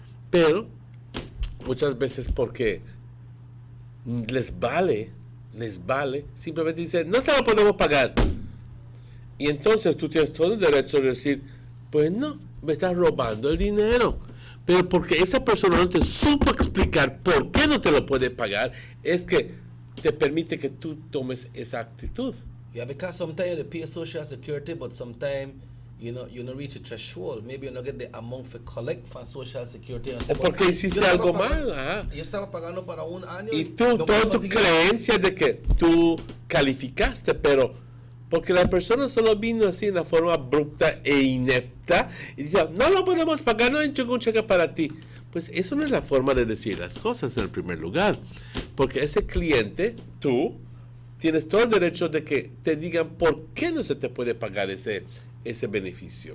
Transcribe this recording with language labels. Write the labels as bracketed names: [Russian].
[Spanish] Pero muchas veces porque les vale, simplemente dicen, no te lo podemos pagar. Y entonces tú tienes todo el derecho de decir, pues no, me estás robando el dinero. Pero porque esa persona no te supo explicar por qué no te lo puede pagar, es que te permite que tú tomes esa actitud. [English] Yeah, because sometimes you pay Social Security, but sometimes you don't reach a threshold. Maybe you don't get the amount to collect from Social Security. [Spanish] O porque hiciste algo mal. Ajá. Yo estaba pagando para un año. Y tú, toda tu creencia de que tú calificaste, pero porque la persona solo vino así en una forma abrupta e inepta y dice, no lo podemos pagar, no hay ningún cheque para ti. Pues eso no es la forma de decir las cosas en el primer lugar. Porque ese cliente, tú, tienes todo el derecho de que te digan por qué no se te puede pagar ese beneficio.